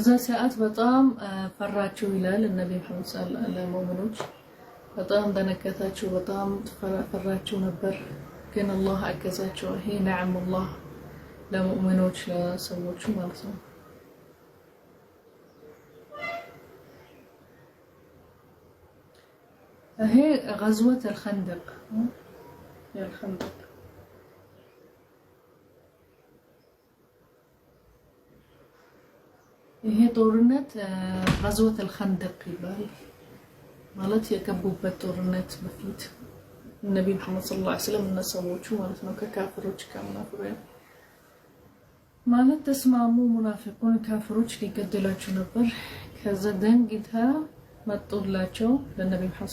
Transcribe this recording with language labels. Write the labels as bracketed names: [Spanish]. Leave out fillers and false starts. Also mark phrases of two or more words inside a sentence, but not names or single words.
[Amharic] ሰዓት በጣም ፈራቸው ይላል ነብዩ መሐመድ [Arabic] صلى الله عليه وسلم። [Amharic] በጣም ደነገጣቸው፣ በጣም ፈራቸው ነበር። ግን አላህ አገዛቸው። ይሄ ነዓም አላህ ለሙእሚኖች ለሰዎቹ ማለት ነው። ይሄ [Arabic] غزوة الخندق الخندق [Amharic] ይሄ ጦርነት [Arabic] غزوة الخندق [Amharic] ይባላል። ማለት የገቡበት ጦርነት በፊት ነብዩ መሐመድ [Arabic] صلى الله عليه وسلم [Amharic] እና ሰዎቹ ማለት ነው ከካፍሮች ከሙናፊቆች ማለት ተስማሙ። ሙናፊቁን ካፍሮች ሊገደላቸው ነበር። ከዛ ደንግታ መጡላቸው ለነብዩ መሐመድ